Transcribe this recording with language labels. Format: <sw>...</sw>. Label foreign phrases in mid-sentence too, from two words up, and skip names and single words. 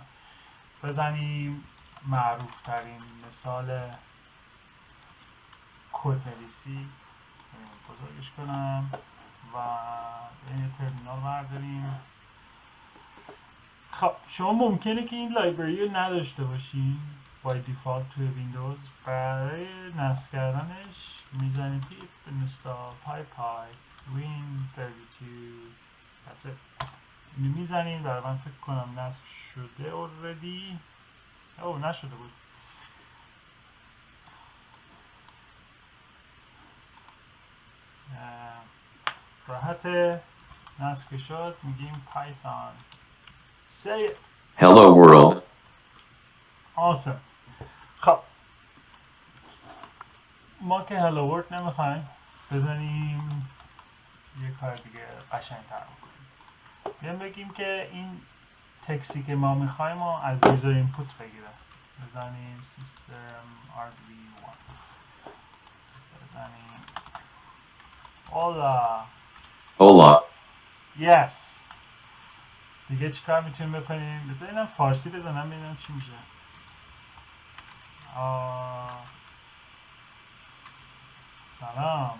<fa>بزنیم معروف ترین مثال کد نویسی، بزرگش کنم و این ترمینال برداریم. خب شما ممکنه که این لایبرری رو نداشته باشین بای دیفالت توی ویندوز. برای نصب کردنش میزنیم</fa> <en>pip install pypy win32. that's it.</en> <fa>اینو میزنیم. برای من فکر کنم نصب شده already. اوه نشده بود. راحت نصب که شد میگیم</fa> <en>python say it hello world. awesome.</en> <fa>خب ما که</fa> <en>hello world</en> <fa>نمیخوایم، بزنیم یه کار دیگه قشنگ‌تر بکنیم. بیایم بگیم که این تکسی که ما میخوایم رو از یوزر اینپوت بگیره. بزنیم system rv1. بزنیم hola.</fa> <en>yes.</en> <fa>دیگه چیکار میتونیم بکنیم؟ بذارینم فارسی بزنم ببینم چی میشه. سلام.</fa>